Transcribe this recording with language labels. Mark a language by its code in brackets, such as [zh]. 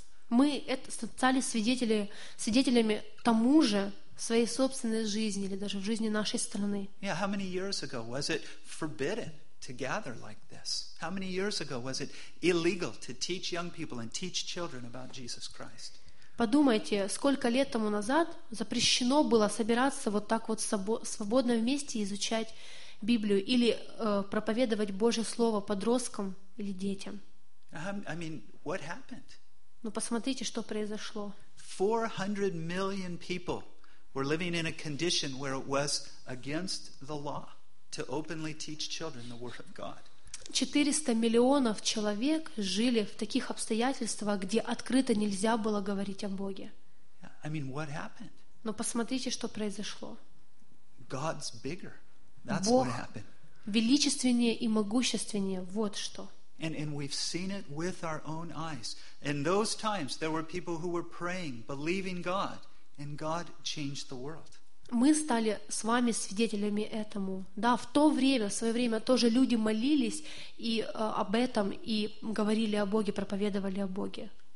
[ru] Мы стали свидетелями тому же в своей собственной жизни или даже в жизни нашей страны. [en] How many years ago was it forbidden to gather like this? How many years ago was it illegal to teach young people and teach children about Jesus Christ? [ru] Подумайте, сколько лет тому назад запрещено было собираться вот так вот свободно вместе изучать Библию или проповедовать Божье Слово подросткам или детям. [en] I mean, what happened? [ru] Ну, посмотрите, что произошло. [en] 400 million people were living in a condition where it was against the law to openly teach children the Word of God. [ru] 400 миллионов человек жили в таких обстоятельствах, где открыто нельзя было говорить о Боге. [en] I mean, what happened? [ru] Но посмотрите, что произошло. [en] God's bigger. That's [ru] Бог [en] what happened. [ru] Величественнее и могущественнее. Вот что. [en] And we've seen it with our own eyes. In those times, there were people who were praying, believing God, and God changed the world. [ru] Мы стали с вами свидетелями этому. Да, в то время, в свое время тоже люди молились и об этом, и говорили о Боге, проповедовали о Боге.